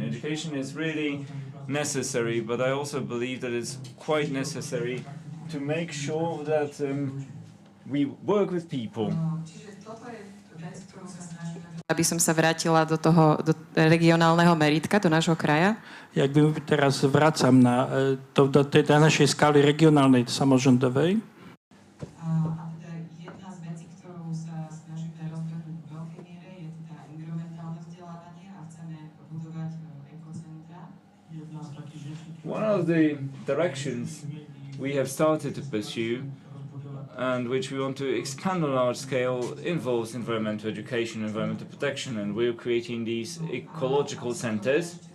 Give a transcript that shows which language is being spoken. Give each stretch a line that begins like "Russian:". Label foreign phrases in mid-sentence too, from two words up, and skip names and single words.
English: Education is really necessary, but I also believe that it's quite necessary to make sure that we work with people.
Slovak: Aby som sa vrátila do regionálneho meritka, do nášho kraja.
Polish: Jakby teraz wracam do tej naszej skali regionálnej, samorządowej.
English: One of the directions we have started to pursue and which we want to expand on a large scale involves environmental education, environmental protection, and we're creating these ecological centers.